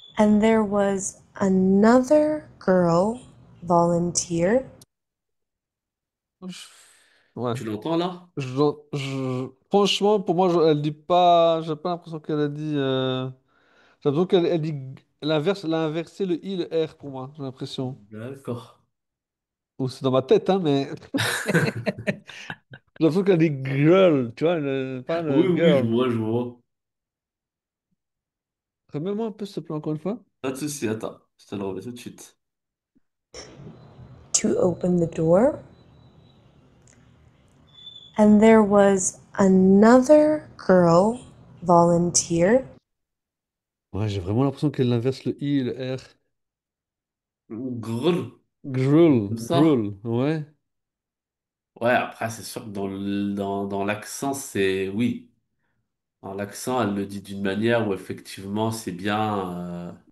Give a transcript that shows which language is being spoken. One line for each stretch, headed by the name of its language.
English: And there was another girl volunteer.
French: Je- Ouais. Tu l'entends là? Franchement, pour moi, elle dit pas. J'ai pas l'impression qu'elle a dit. J'ai l'impression qu'elle dit. Elle a inversé le I, le R pour moi, j'ai l'impression. D'accord. Ou c'est dans ma tête, hein, mais j'ai l'impression qu'elle dit girl, tu vois, pas le Oui, oui, je girl. vois, je vois. Remets-moi un peu, s'il te plaît, encore une fois. Pas de souci, attends. Je te le remets tout de suite.
English: To open the door. And there was another girl volunteer.
French: Ouais, j'ai vraiment l'impression qu'elle inverse le I et le R. Grrr. Gruel, Comme ça. gruel, ouais. Ouais, après, c'est sûr que dans l'accent, c'est oui. Dans l'accent, elle le dit d'une manière où effectivement, c'est bien,